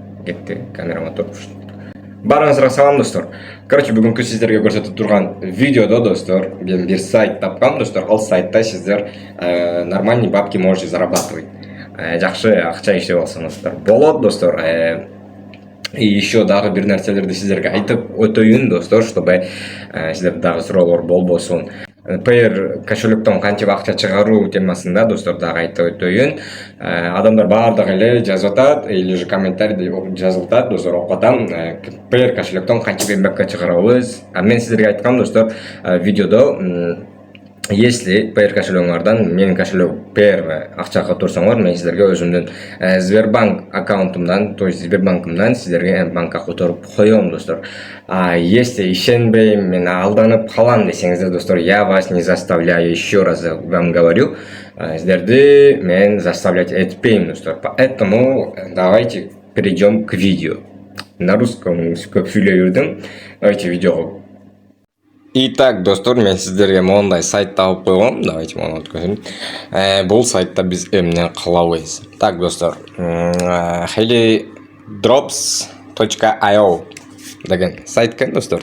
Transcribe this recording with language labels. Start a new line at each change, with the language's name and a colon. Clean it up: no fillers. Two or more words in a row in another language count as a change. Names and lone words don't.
Kyrgyz: кетти, камерама туруп. Барыңызга салам достор. Короче, бүгүнкү сиздерге көрсөтүп турган видеодо достор, мен бир сайт тапкам достор. Ал сайтта сиздер
Russian: нормальный бабки можете зарабатывать.
Kyrgyz: Жакшы акча иштеп алсаңыздар болот достор.
Russian: И еще
Kyrgyz: дагы бир нерселерди сиздерге айтып өтөйүн достор, чтобы сиздерде дагы суроолор болбосун. Payer кошелектон кантип акча чыгаруу темасында достор дагы айтып өтөйүн. Адамдар баардыгы эле жазып атат,
Russian: или же
Kyrgyz: комментарийде жазылып атат достор, окуп атам. Payer кошелектон кантип эмгекке чыгарабыз? Мен сиздерге айткам достор, видеодо если Payer кошелегиңардан менин кошелек Payer акча катырсаңар, мен сиздерге өзүмдүн Сбербанк аккаунтумдан,
Russian: то есть
Kyrgyz: Сбербанкымдан сиздерге банкка которуп коём достор. Если ишенбейм, мен алданып калам десеңиздер достор,
Russian: я вас не заставляю, еще раз вам говорю,
Kyrgyz: сиздерди мен заставлять этпейм достор.
Russian: Поэтому давайте перейдем к видео. На русском
Kyrgyz: көп сүйлөй жүрдүм. Давайте видеого. Итак, достор, мен сиздерге мондай сайт тауып койгом. Давайте муну өткөзөм. Бул сайтта биз эмне кылабыз? Так, достор, helidrops.io деген сайт экен достор.